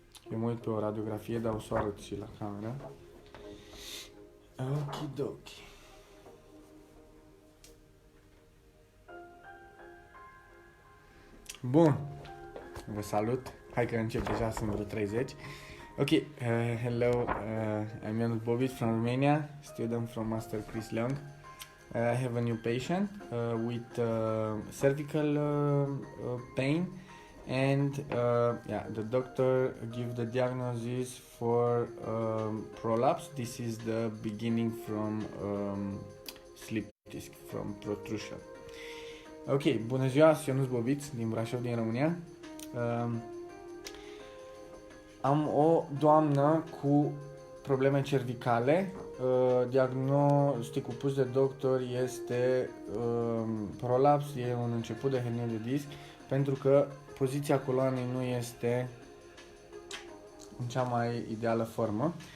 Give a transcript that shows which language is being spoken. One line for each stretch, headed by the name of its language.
Romanian: Eu mă uit pe o radiografie, dar o să o arăt și la camera. Okidoki. Bun. Vă salut. Hai că încep deja, sunt vreo 30.
English: Ok, hello, I'm Ionuț Bobiț from Romania, student from Master Chris Leong. I have a new patient with cervical pain, and yeah, the doctor give the diagnosis for prolapse. This is the beginning from slip disc, from protrusion.
Romanian: Ok, bună ziua, sunt Ionuț Bobiț din Brașov, din România. Am o doamnă cu probleme cervicale. Diagnosticul pus de doctor este prolaps, e un început de hernie de disc, pentru că poziția coloanei nu este în cea mai ideală formă.